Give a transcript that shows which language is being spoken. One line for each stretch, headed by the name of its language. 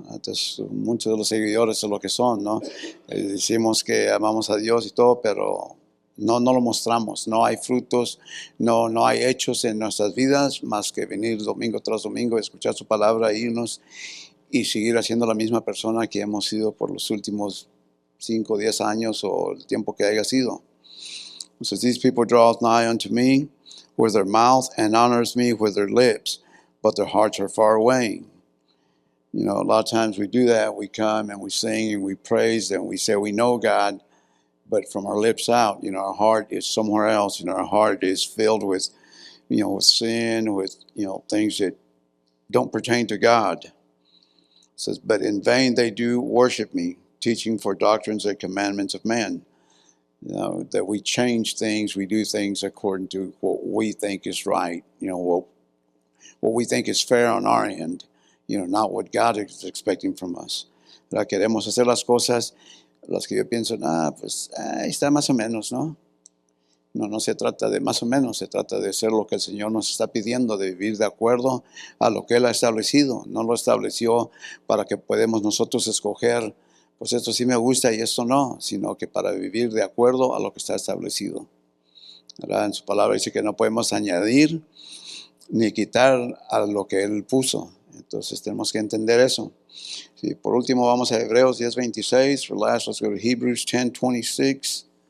Spanish: Entonces, muchos de los seguidores son lo que son, ¿no? Decimos que amamos a Dios y todo, pero no lo mostramos. No hay frutos, no hay hechos en nuestras vidas, más que venir domingo tras domingo, escuchar su palabra, irnos y seguir haciendo la misma persona que hemos sido por los últimos 5 o 10 años o el tiempo que haya sido.
English: It says, these people draw nigh unto me with their mouth and honors me with their lips, but their hearts are far away. A lot of times we do that. We come and we sing and we praise and we say we know God, but from our lips out, our heart is somewhere else. Our heart is filled with, with sin, with, things that don't pertain to God. It says, but in vain they do worship me, teaching for doctrines and commandments of men. That we change things, we do things according to what we think is right, what we think is fair on our end, not what God is expecting from us.
Spanish: Queremos hacer las cosas, las que yo pienso, pues está más o menos, ¿no? No se trata de más o menos, se trata de hacer lo que el Señor nos está pidiendo, de vivir de acuerdo a lo que Él ha establecido. No lo estableció para que podamos nosotros escoger, pues esto sí me gusta y esto no, sino que para vivir de acuerdo a lo que está establecido. ¿Verdad? En su palabra dice que no podemos añadir ni quitar a lo que Él puso. Entonces tenemos que entender eso. Sí, por último vamos a Hebreos 10:26.
English: For last, let's go to Hebrews 10:26.